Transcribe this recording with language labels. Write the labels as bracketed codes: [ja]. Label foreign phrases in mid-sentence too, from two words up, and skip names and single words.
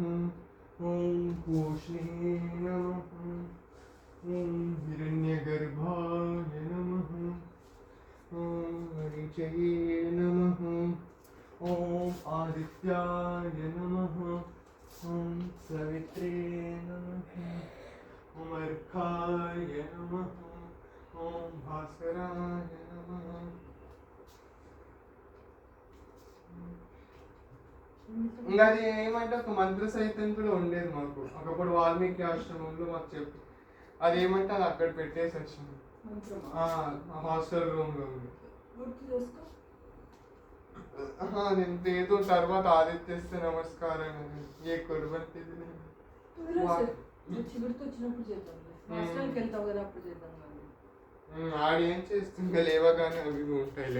[sa] ॐ पूष्णे नमः ॐ हिरण्यगर्भाय नमः ॐ मरीचये नमः ॐ आदित्याय नमः ॐ सवित्रे नमः ॐ अर्काय नमः ॐ भास्कराय नमः [te] ఇంకా అది ఏమంటే ఒక మంత్ర సహితం కూడా ఉండేది మాకు ఒకప్పుడు వాల్మీకి ఆశ్రమంలో మాకు చెప్పి అది ఏమంటే అది అక్కడ పెట్టేసి వచ్చింది హాస్టల్ రూమ్లో ఉంది. నేను ఏదో తర్వాత ఆదిత్యస్తే నమస్కారం ఏ కొడుబంతి ఆడేం చేస్తుంది లేవగానే అవి ఉంటాయిలే.